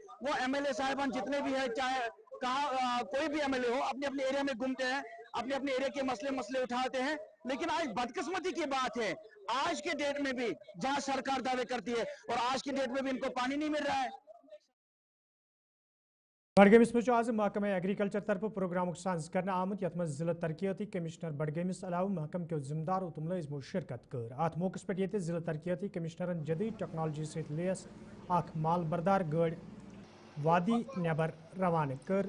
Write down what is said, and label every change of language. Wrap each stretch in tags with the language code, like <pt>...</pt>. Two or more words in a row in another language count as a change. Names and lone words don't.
<hi>वो एमएलए साहिबान जितने भी है, चाहे कहा कोई भी एमएलए हो, अपने अपने एरिया में घूमते हैं, अपने अपने एरिया के मसले उठाते हैं। लेकिन आज बदकिस्मती की बात है, आज के डेट में भी जहां सरकार दावे करती है और आज की डेट में भी इनको पानी नहीं मिल रहा है।</hi> <ks>बडगमिस में आज महकमा एग्रीकल्चर तरफ प्रोग्राम सांस करना आमत यथ मज जिला तरक्याती कमिश्नर बडगमिस अलाव महकम के जिम्मेदार तो मुलजमो शिरकत कर। अत मौके पे ये जिला तरक्याती कमिश्नरन जदीद</ks> <hi>टेक्नोलॉजी से लेस</hi> <ks>माल बरदार गाड़ वादी नबर रवाना कर।</ks>